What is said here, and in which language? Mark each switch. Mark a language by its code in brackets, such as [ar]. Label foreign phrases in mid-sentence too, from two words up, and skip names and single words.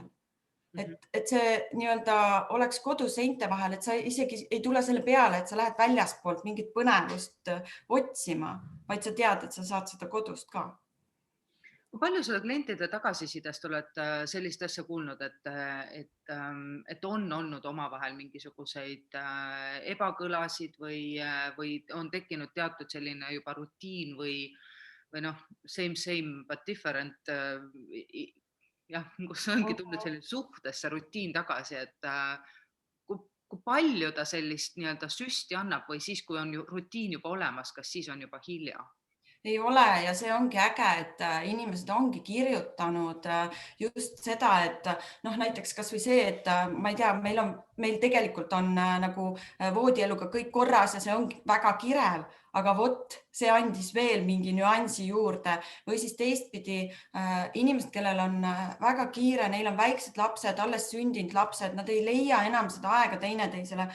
[et] Et see nii-öelda oleks kodus seinte vahel, et sa isegi ei tule selle peale, et sa lähed väljaspoolt mingit põnevust otsima, vaid sa tead, et sa saad seda kodust ka. Kui palju sa klientide tagasisidest oled sellist asja kuulnud, et on olnud omavahel mingisuguseid ebakõlasid või on tekkinud teatud selline juba rutiin või [en] same but different [et] jah, kus ongi tulnud selline suhtesse rutiin tagasi, et kui palju ta sellist nii-öelda süsti annab või siis, kui on rutiin juba olemas, kas siis on juba hilja? ei ole ja see ongi äge, et inimesed ongi kirjutanud just seda, et noh, näiteks kasvõi see, et ma ei tea, meil tegelikult on nagu voodieluga kõik korras ja see ongi väga kirev, aga vot see andis veel mingi nüansi juurde või siis teistpidi inimesed, kellel on väga kiire, neil on väiksed lapsed, alles sündinud lapsed, nad ei leia enam seda aega teineteisele.